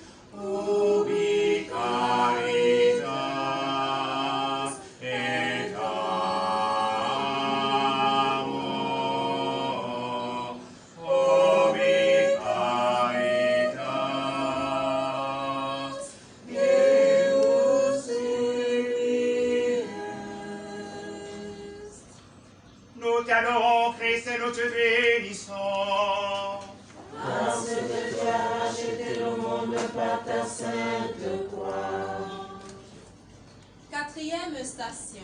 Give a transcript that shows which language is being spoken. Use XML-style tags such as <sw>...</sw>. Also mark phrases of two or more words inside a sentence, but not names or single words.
<la>Ubi caritas et amor. Ubi caritas Deus ibi est.</la> <fr>Nous t'adorons, Christ, et nous te bénissons. Parce que tu as racheté le monde par ta sainte croix. 4e station.</fr>